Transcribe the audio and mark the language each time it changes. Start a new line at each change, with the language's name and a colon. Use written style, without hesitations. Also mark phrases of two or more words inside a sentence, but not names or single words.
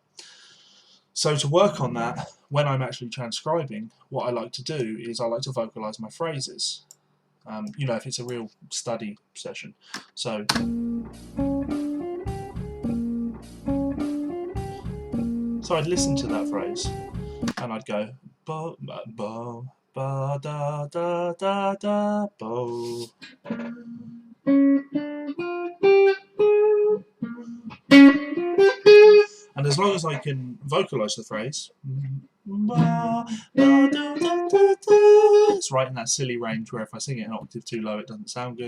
English: So to work on that, when I'm actually transcribing, what I like to do is I like to vocalize my phrases. You know, if it's a real study session. So I'd listen to that phrase and I'd go bo ba bo ba da da da da bo. And as long as I can vocalize the phrase, it's right in that silly range where if I sing it an octave too low, it doesn't sound good.